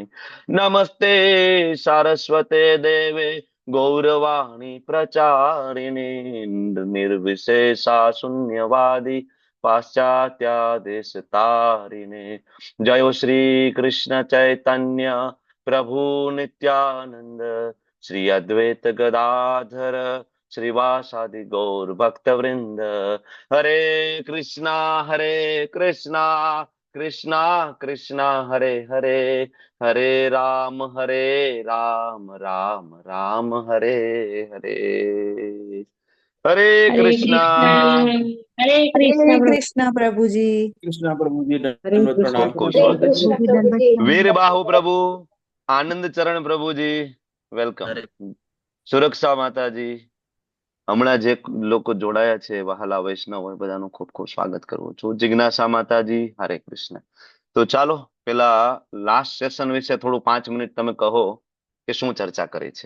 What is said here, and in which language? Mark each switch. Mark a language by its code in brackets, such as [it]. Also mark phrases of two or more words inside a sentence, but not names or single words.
[sa] नमस्ते सारस्वते देवे गौरवाणी प्रचारिणे निर्विशेषा शून्यवादी पाश्चात्य देश तारिणे. जय श्री कृष्ण चैतन्य प्रभु नित्यानंद श्री अद्वैत गदाधर श्रीवासादि गौर भक्त वृंद. हरे कृष्णा कृष्णा कृष्णा हरे हरे, हरे राम राम राम हरे हरे. [hi] हरे हरे कृष्णा. कृष्ण हरे हरे कृष्ण प्रभु। कृष्णा प्रभुजी। [gu] કૃષ્ણ પ્રભુજી, [hi] हरे [gu] દંડવત [hi] कृष्ण [gu] પ્રણામ. ખૂબ ખૂબ [hi] प्रभु हरे [gu] स्वागत [hi] कृष्णा [gu] છે. [hi] जी दंडवत प्रभुजी। प्रणाम। वीर बाहु प्रभु, आनंद चरण प्रभुजी, [gu] વેલકમ. સુરક્ષા માતાજી, હમણાં જે લોકો જોડાયા છે વહાલા વૈષ્ણવ હોય, બધાનું ખૂબ ખૂબ સ્વાગત કરું છું. જિજ્ઞાસા માતાજી, હરે કૃષ્ણ. તો ચાલો પેલા લાસ્ટ સેશન વિશે થોડું 5 મિનિટ તમે કહો કે શું ચર્ચા કરી છે.